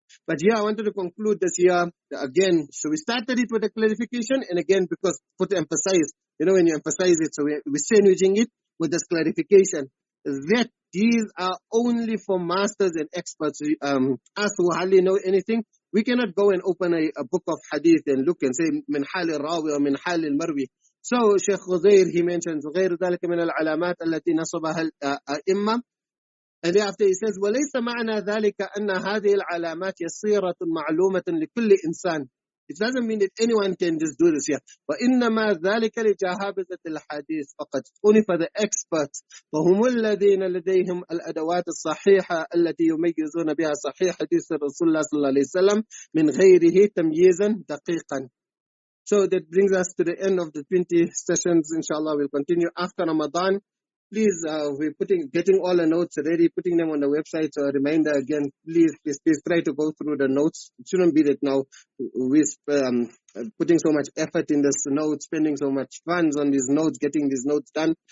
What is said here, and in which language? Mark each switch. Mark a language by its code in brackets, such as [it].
[en] But yeah, I wanted to conclude this here again. So we started it with a clarification, and again, because put to emphasize, when you emphasize it, so we're sandwiching it with this clarification, that these are only for masters and experts. Us who hardly know anything, we cannot go and open a book of hadith and look and say [ar] min hal al-rawi [en] or [ar] min hal al-marwi. [en] So Sheikh Ghuzair, he mentions [ar] غير ذلك من العلامات التي نصبها الأئمة. [en] And thereafter he says [ar] وليس معنى ذلك أن هذه العلامات يسيرة معلومة لكل إنسان. [en] It doesn't mean that anyone can just do this here. [ar] وإنما ذلك لجهابذة الحديث فقط. [en] Only for the experts. [ar] وهم الذين لديهم الأدوات الصحيحة التي يميزون بها صحيح حديث رسول الله صلى الله عليه وسلم من غيره تمييزا دقيقا. [en] So that brings us to the end of the 20 sessions. Inshallah, we'll continue after Ramadan. Please, we're getting all the notes ready, putting them on the website. So a reminder again, please try to go through the notes. It shouldn't be that now we're putting so much effort in this note, spending so much funds on these notes, getting these notes done.